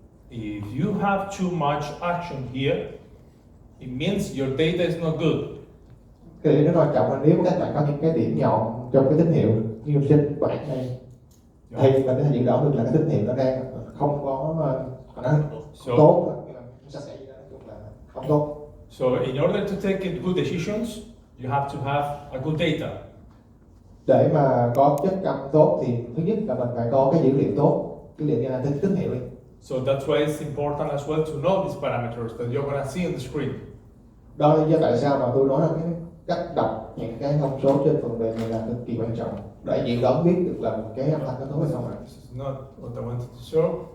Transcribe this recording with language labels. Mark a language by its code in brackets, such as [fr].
[en] If you have too much action here, it means your data is not good. [vi] Cái điều nó quan trọng là nếu các bạn có những cái điểm nhọn trong cái tín hiệu như trên bảng này thì mình có thể dự đoán được là cái tín hiệu nó đang không có nó [en] So, [vi] tốt, nó sẽ xảy ra nói chung là không tốt. [en] so in order to take good decisions, you have to have a good data. [vi] Để mà có chất căm tốt thì thứ nhất là mình phải có cái dữ liệu tốt, dữ liệu như là tín hiệu đi. [en] So that's why it's important as well to know these parameters that you're gonna see on the screen. [vi] Đó là lý do tại sao mà tôi nói là cái cách đọc những cái thông số trên phần mềm này là cực kỳ quan trọng để dự đoán biết được là cái âm thanh có tốt hay không ạ. [en] This is not what I wanted to show.